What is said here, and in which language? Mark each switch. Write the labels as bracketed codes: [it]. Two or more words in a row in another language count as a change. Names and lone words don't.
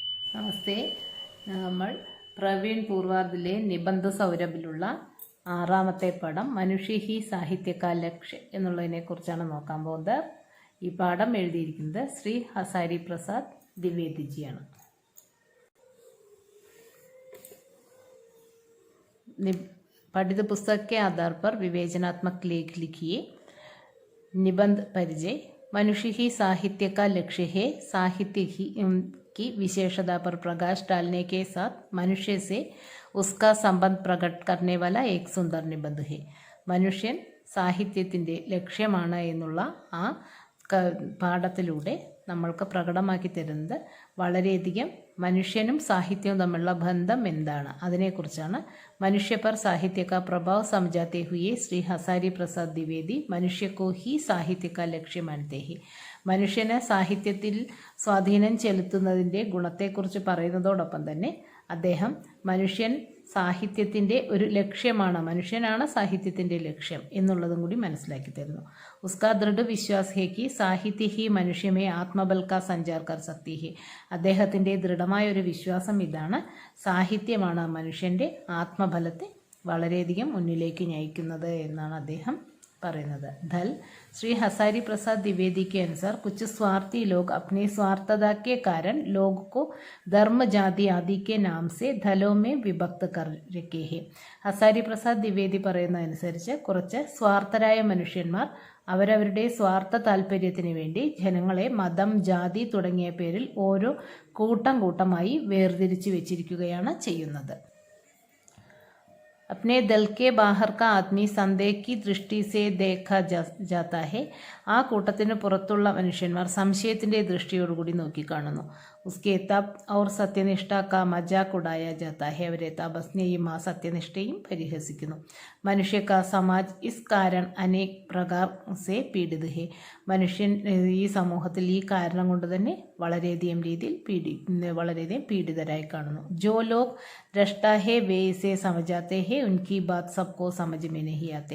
[ml] നമസ്തേ. നമ്മൾ പ്രവീൺ പൂർവാർദിലെ നിബന്ധ സൗരഭിലുള്ള 6ാമത്തെ പാഠം [hi] मनुष्य ही साहित्य का लक्ष्य [ml] എന്നുള്ളതിനെ കുറിച്ചാണ് നോക്കാൻ പോകുന്നത്. ഈ പാഠം എഴുതിയിരിക്കുന്നത് ശ്രീ ഹസാരി പ്രസാദ് ദ്വിവേദിജിയാണ്. [hi] पठित पुस्तक के आधार पर विवेचनात्मक लेख लिखिए. निबंध परिचय. मनुष्य ही साहित्य का लक्ष्य है. साहित्य ही की विशेषता पर प्रकाश डालने के साथ मनुष्य से उसका संबंध प्रकट करने वाला एक सुंदर निबंध है. [ml] മനുഷ്യൻ സാഹിത്യത്തിൻ്റെ ലക്ഷ്യമാണ് എന്നുള്ള ആ പാഠത്തിലൂടെ നമ്മൾക്ക് പ്രകടമാക്കി തരുന്നത് വളരെയധികം മനുഷ്യനും സാഹിത്യവും തമ്മിലുള്ള ബന്ധം എന്താണ് അതിനെക്കുറിച്ചാണ്. [hi] മനുഷ്യ पर साहित्य का प्रभाव समझाते हुए श्री हसारी प्रसाद द्विवेदी मनुष्य को ही साहित्य का लक्ष्य मानते हैं. [ml] മനുഷ്യനെ സാഹിത്യത്തിൽ സ്വാധീനം ചെലുത്തുന്നതിൻ്റെ ഗുണത്തെക്കുറിച്ച് പറയുന്നതോടൊപ്പം തന്നെ അദ്ദേഹം മനുഷ്യൻ സാഹിത്യത്തിൻ്റെ ഒരു ലക്ഷ്യമാണ്, മനുഷ്യനാണ് സാഹിത്യത്തിൻ്റെ ലക്ഷ്യം എന്നുള്ളതും കൂടി മനസ്സിലാക്കി തരുന്നു. [hi] उसका दृढ़ विश्वास है कि साहित्य ही मनुष्य में आत्मबल का संचार कर सकती है. [ml] അദ്ദേഹത്തിൻ്റെ ദൃഢമായ ഒരു വിശ്വാസം ഇതാണ്, സാഹിത്യമാണ് മനുഷ്യൻ്റെ ആത്മബലത്തെ വളരെയധികം മുന്നിലേക്ക് നയിക്കുന്നത് എന്നാണ് അദ്ദേഹം പറയുന്നത്. [hi] ധൽ. श्री हसारी प्रसाद द्विवेदी के अनुसार कुछ स्वार्थी लोग अपने स्वार्थता के कारण लोग को धर्म जाति आदि के नाम से धलों में विभक्त कर रखे हैं. [ml] ഹസാരി പ്രസാദ് ദ്വിവേദി പറയുന്നതനുസരിച്ച് കുറച്ച് സ്വാർത്ഥരായ മനുഷ്യന്മാർ അവരവരുടെ സ്വാർത്ഥ താല്പര്യത്തിന് വേണ്ടി ജനങ്ങളെ മതം, ജാതി തുടങ്ങിയ പേരിൽ ഓരോ കൂട്ടമായി വേർതിരിച്ചു വെച്ചിരിക്കുകയാണ് ചെയ്യുന്നത്. [hi] अपने दल के बाहर का आदमी संदेह की दृष्टि से देखा जाता है. [ml] ആ കൂട്ടത്തിന് പുറത്തുള്ള മനുഷ്യന്മാർ സംശയത്തിൻ്റെ ദൃഷ്ടിയോടുകൂടി നോക്കിക്കാണുന്നു. [hi] उसके तप और सत्यनिष्ठा का मजाक उड़ाया जाता है. [ml] അവരെ തപസ്നെയും ആ സത്യനിഷ്ഠയും പരിഹസിക്കുന്നു. [hi] मनुष्य का समाज इस कारण अनेक प्रकार से पीड़ित है. [ml] മനുഷ്യൻ ഈ സമൂഹത്തിൽ ഈ കാരണം കൊണ്ട് തന്നെ വളരെയധികം പീഡിതരായി കാണുന്നു. [hi] जो लोग रष्टा है वे इसे समझाते हैं उनकी बात सबको समझ में नहीं आते.